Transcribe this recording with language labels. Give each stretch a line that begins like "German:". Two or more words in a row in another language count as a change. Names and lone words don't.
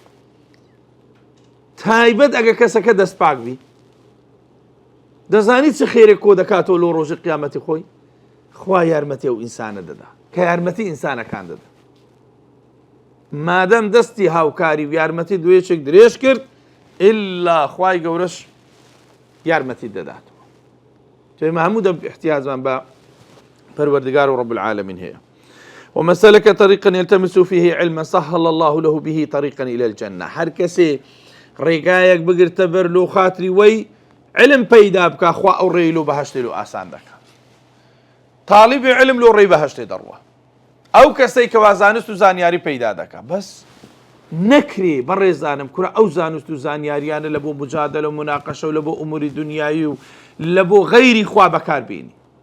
Central Kurdish: تایبەت ئەگە کەسەکە دەست پاک بی دەزانیت چه خێرێک کۆ دەکاتەوە لۆ ڕۆژی قیامەتی خۆی خوا یارمەتی ئەو ئینسانە دەدا کە یارمەتی ئینسانەکان دەدا مادەم دەستی هاوکاری و یارمەتی دوێچێک درێژ کرد ئللا خوای گەورەش یارمەتی دەداتەوە تۆمە هەموو دەم احتیاجمان بە پەروەردگار و
Arabic: رب العالمین
Central Kurdish: هەیە
Arabic: ومن سلك طريقا يلتمس فيه علما سهل الله له به طريقا إلى الجنة
Central Kurdish: هەر کەسێ ڕێگایەک بگرتە بەر لۆ خاتری وەی علم پەیدا بکە خوا ئەو ڕێی لۆ بەهەشتێ لۆ ئاسان دەکات تاڵیبی علم لۆ ڕێی بەهەشتێ دەڕوە ئەو کەسەی کەوا زانست و زانیاری پەیدا دەکات بەس نەکرێ بەڕێزانم کورە ئەو زانست و زانیاریانە لە بۆ مجادلە و مناقەشە و لە بۆ ئوموری دنیایی و لە بۆ غەیری خوا بەکاربێنی